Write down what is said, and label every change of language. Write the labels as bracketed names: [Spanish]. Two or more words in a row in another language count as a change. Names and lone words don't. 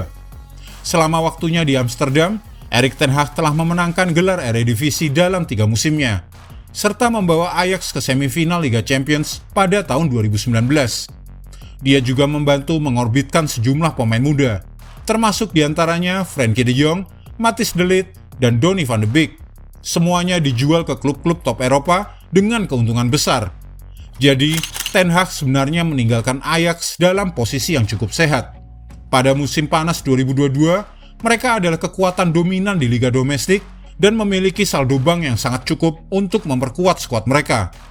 [Indonesian] Selama waktunya di Amsterdam, Erik ten Hag telah memenangkan gelar Eredivisie dalam 3 musimnya, serta membawa Ajax ke semifinal Liga Champions pada tahun 2019. Dia juga membantu mengorbitkan sejumlah pemain muda, termasuk diantaranya Frenkie de Jong, Matthijs de Ligt, dan Donny van de Beek. Semuanya dijual ke klub-klub top Eropa dengan keuntungan besar. Jadi, Ten Hag sebenarnya meninggalkan Ajax dalam posisi yang cukup sehat. Pada musim panas 2022, mereka adalah kekuatan dominan di liga domestik dan memiliki saldo bank yang sangat cukup untuk memperkuat skuad mereka.